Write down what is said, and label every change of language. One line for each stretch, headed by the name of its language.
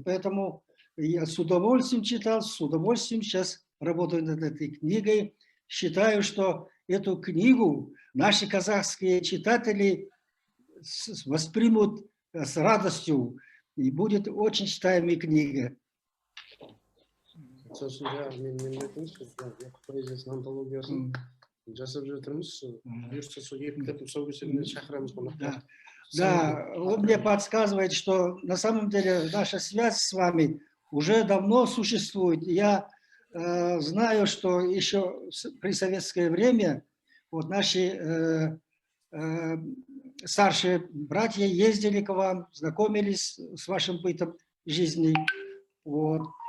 Russian: Поэтому я с удовольствием читал, с удовольствием сейчас работаю над этой книгой. Считаю, что эту книгу наши казахские читатели воспримут с радостью. И будет очень читаемая книга.
Kazakh: Сосын мен айтыңыз, поэзиясының антологиясын жасап жатырмыз. Бұйырса сол 2 кітаптың тұсаукесеріне шақырамыз қонақтар.
Russian: Да, он мне подсказывает, что на самом деле наша связь с вами уже давно существует. Я знаю, что еще при советское время вот наши старшие братья ездили к вам, знакомились с вашим бытом жизни. Вот.